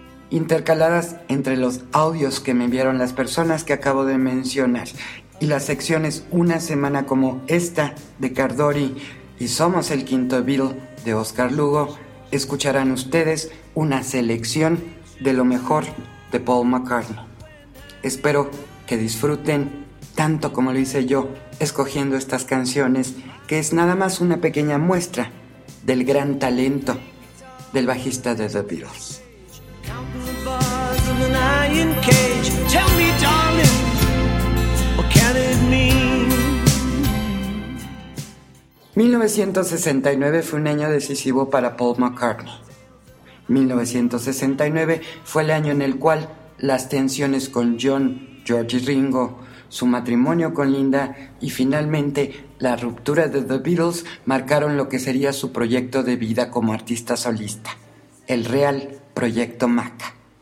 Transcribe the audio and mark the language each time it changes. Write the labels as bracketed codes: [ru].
[es] Intercaladas entre los audios que me enviaron las personas que acabo de mencionar y las secciones Una Semana Como Esta de Cardori y Somos el Quinto Beatle de Oscar Lugo, escucharán ustedes una selección de lo mejor de Paul McCartney. Espero que disfruten tanto como lo hice yo escogiendo estas canciones, que es nada más una pequeña muestra del gran talento del bajista de The Beatles. [en] An iron cage, tell me, darling, what can it mean? [es] 1969 fue un año decisivo para Paul McCartney. 1969 fue el año en el cual las tensiones con John, George y Ringo, su matrimonio con Linda y finalmente la ruptura de The Beatles marcaron lo que sería su proyecto de vida como artista solista, el real proyecto Maca.